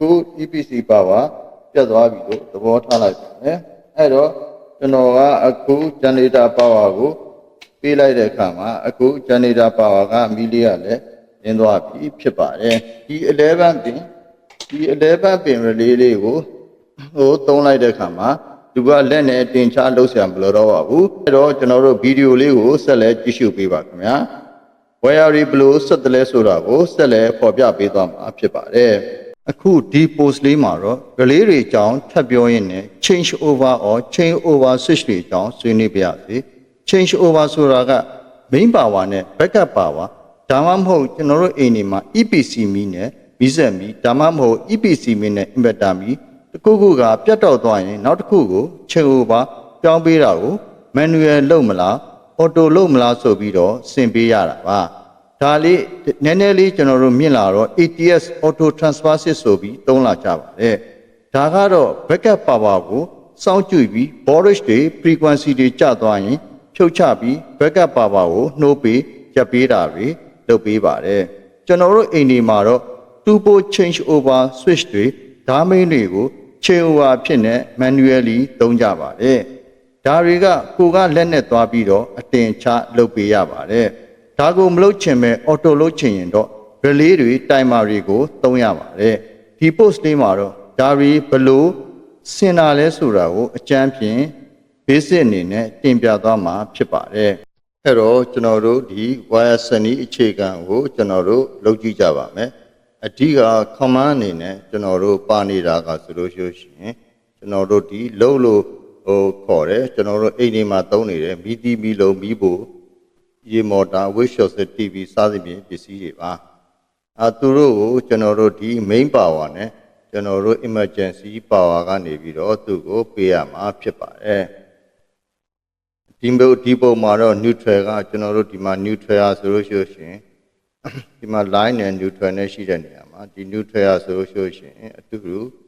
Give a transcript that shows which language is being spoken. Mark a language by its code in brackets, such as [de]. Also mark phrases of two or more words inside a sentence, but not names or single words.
[en] EPC power [my] ပြတ်သွားပြီလို့သဘောထားလိုက်ပါတယ်အဲ့တော့ကျွန်တော်ကအခု [en] generator power [my] ကိုပေးလိုက်တဲ့အခါမှာအခု [en] generator power [my] ကမီးလေးကလည်းလင်းသွားပြီဖြစ်ပါတယ်ဒီ11ပင် relay လေးကိုသုံးလိုက်တဲ့အခါမှာသူကလက်နဲ့တင်ချလှုပ်ရှားမလို့တော့ပါဘူးအဲ့တော့ကျွန်တော်တို့ဗီဒီယိုလေးကိုဆက်လက်ကြည့်ရှုပေးပါခင်ဗျာ wire ဘလို့ဆက်တယ်လဲဆိုတာကိုဆက်လက်ဖော်ပြပေးသွားမှာဖြစ်ပါတယ်အခုဒီ post လေးမှာတော့ relay တွေအကြောင်းထပ်ပြောရင်းနဲ့ [en] change over or chain over switch [my] တွေအကြောင်းဆွေးနွေးပြရစီ [en] change over [my] ဆိုတာက [en] main power [my] နဲ့ [en] backup power [my] ဒါမှမဟုတ်ကျွန်တော်တို့အိမ်တွေမှာ EPC မီးနဲ့မီးစက်မီးဒါမှမဟုတ် EPC မီးနဲ့ inverter မီးတစ်ခုခုကပြတ်တော့သွားရင်နောက်တစ်ခုကို chain over ပြောင်းပေးတာကို manual လုပ်မလား auto လုပ်မလားဆိုပြီးတော့ဆင်ပေးရတာပါဒါလေးနည်းနည်းလေးကျွန်တော်တို့မြင်လာတော့ [en] ATS auto transfer switch [my] ဆိုပြီးသုံးလာကြပါတယ်ဒါကတော့ [en] backup power [my] ကိုစောင့်ကြည့်ပြီး voltage တွေ frequency တွေကျသွားရင်ဖြုတ်ချပြီး backup power ကိုနှိုးပေးရပ်ပေးတာတွေလုပ်ပေးပါတယ်ကျွန်တော်တို့အိမ်ဒီမှာတော့ [en] two port change over switch [my] တွေဓာတ်မိန်းတွေကို [en] chain over [my] ဖြစ်နေ manually သုံးကြပါတယ်ဒါတွေကကိုကလက်နဲ့သွားပြီးတော့အတင်ချ လုပ်ပေးရပါတယ်ဒါကိုမလုပ်ချင်မဲ့ auto လုပ်ချင်ရင်တော့ relay တွေ timer တွေကိုသုံးရပါတယ်ဒီ post လေးမှာတော့ဒါတွေဘလို့စင်တာလဲဆိုတာကို အကြမ်းဖြင့် basic အနေနဲ့တင်ပြသွားမှာဖြစ်ပါတယ်အဲ့တော့ကျွန်တော်တို့ဒီ wire စနစ်အခြေခံကိုကျွန် တော်တို့လုပ်ကြည့်ကြပါမယ်အဓိက command အနေနဲ့ကျွန်တော်တို့ပါနေတာကဆိုလို့ရှိရင်ကျွန်တော်တို့ဒီလုံးလို့ခေါ်တယ်ကျွန်တော်တို့အိမ်တွေမှာသုံးနေတယ်မီးတီးမီးလုံးမီးဖို့ရေမော်တာ [en] wave short set TV [my] စသဖြင့်ပစ္စည်းတွေပါသူတို့ကိုကျွန်တော်တို့ဒီ [en] main power [my] နဲ့ကျွန်တော်တို့ [en] emergency power [my] ကနေပြီးတော့သူ့ကိုပေးရမှာဖြစ်ပါတယ် ဒီပုံမှာတော့ neutral ကကျွန်တော်တို့ဒီမှာ neutral ဆိုလို့ရှိရင်ဒီမှာ line နဲ့ neutral နဲ့ရှိတဲ့နေရာမှာဒီ neutral ဆိုလို့ရှိရင်အတူတူ